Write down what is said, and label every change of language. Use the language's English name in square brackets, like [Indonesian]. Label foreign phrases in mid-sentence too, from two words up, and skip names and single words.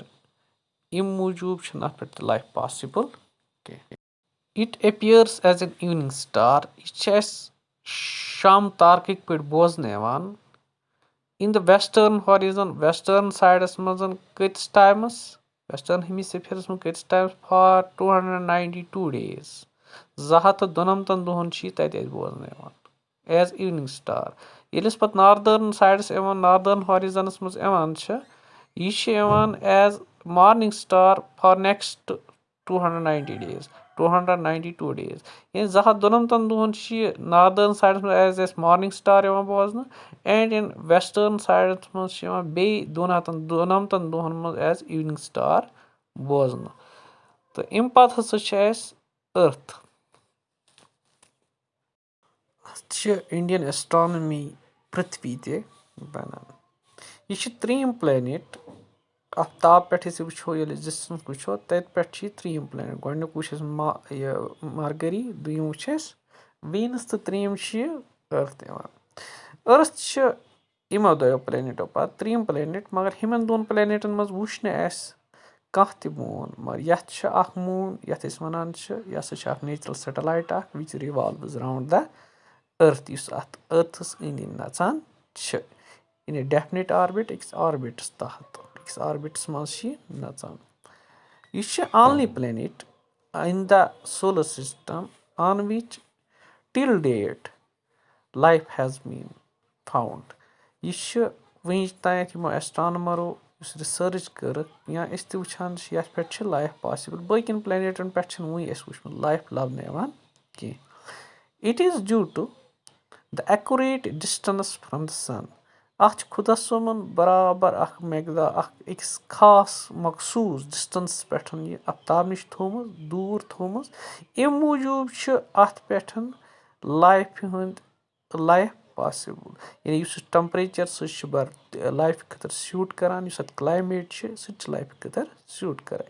[Kashmiri] اَمہِ موٗجوٗب چھُنہٕ اَتھ پٮ۪ٹھ تہِ لایف پاسبل کینٛہہ. [English] It appears as an evening star. [Kashmiri] یہِ چھِ اَسہِ شام تارکٕکۍ پٲٹھۍ بوزنہٕ یِوان. [English] In the western horizon, western sideس [Kashmiri] منٛز کۭتِس [English] ٹایمس, western hemisphereس [Kashmiri] منٛز کۭتِس [English] ٹایمس for 292 days. [Kashmiri] 292 دۄہن چھِ یہِ تتہِ اَسہِ بوزنہٕ یِوان [English] as evening star. [Kashmiri] ییٚلہِ أسۍ پتہٕ ناردٲرن سایڈس یِوان ناردٲرن ہارِزنس منٛز یِوان چھِ, یہِ چھِ یِوان [English] as morning star for next 292 days. [Kashmiri] یعنی 292 دۄہن چھِ یہِ ناردٲرن سایڈس منٛز [English] as us morning star [Kashmiri] یِوان بوزنہٕ اینڈ اِن ویسٹٲرن سایڈس منٛز چھِ یِوان بیٚیہِ 292 دۄہن منٛز [English] as evening star [Kashmiri] بوزنہٕ. تہٕ اَمہِ پتہٕ ہسا چھِ اَسہِ أرتھ. اَتھ چھِ اِنڈین ایسٹرانمی پرٛتھوی تہِ بنان. یہِ چھِ 3rd پلینٹ. آفتاب پٮ۪ٹھ أسۍ وٕچھو, ییٚلہِ أسۍ ڈِسٹنس وٕچھو تَتہِ پٮ۪ٹھ چھِ یہِ 3rd پلینٹ. گۄڈٕنیُک وٕچھ اَسہِ یہِ مرگری, دوٚیِم وٕچھ اَسہِ ویٖنس تہٕ 3rd چھِ یہِ أرتھ یِوان. أرتھ چھِ یِمو دۄیو پلینٹو پتہٕ 3rd پلینٹ, مگر یِمن دۄن پلینٹن منٛز وٕچھ نہٕ اَسہِ کانٛہہ تہِ موٗن. مگر یتھ چھِ اکھ موٗن یتھ أسۍ ونان چھِ, یہِ ہسا چھِ اکھ [English] natural satellite [Kashmiri] اکھ [English] which revolves round the earth, [Kashmiri] یُس اتھ أرتھس أنٛدۍ أنٛدۍ نژان چھِ [English] in a definite orbit, [Kashmiri] أکِس آربِٹس تحت, أکِس آربِٹس منٛز چھِ یہِ نژان. یہِ چھِ [English] only planet in the solar system on which till date life has been found. [Kashmiri] یہِ چھِ وٕنِچ تانٮ۪تھ یِمو ایسٹرانمرو یُس رِسٲرٕچ کٔرٕکھ یا أسۍ تہِ وٕچھان چھِ یتھ پٮ۪ٹھ چھِ لایف پاسبل. باقین پلینٹن پٮ۪ٹھ چھِنہٕ وٕنہِ اَسہِ وٕچھمُت لایف لبنہٕ یِوان کینٛہہ. [English] It is due to the accurate distance from the sun. [Kashmiri] اَتھ چھُ خۄدا صٲبن برابر اکھ مٮ۪قدار اکھ أکِس خاص مخصوٗص ڈِسٹنسس پٮ۪ٹھ یہِ آفتاب نِش تھوٚومُت, دوٗر تھوٚومُت. اَمہِ موٗجوٗب چھُ اَتھ پٮ۪ٹھ لایفہِ ہُنٛد لایف پاسبل. یعنی یُس یہِ ٹمپریچر سُہ چھُ لایفہِ خٲطرٕ سیوٗٹ کران, یُس اتھ کلایمیٹ چھُ سُہ تہِ چھُ لایفہِ خٲطرٕ سیوٗٹ کران.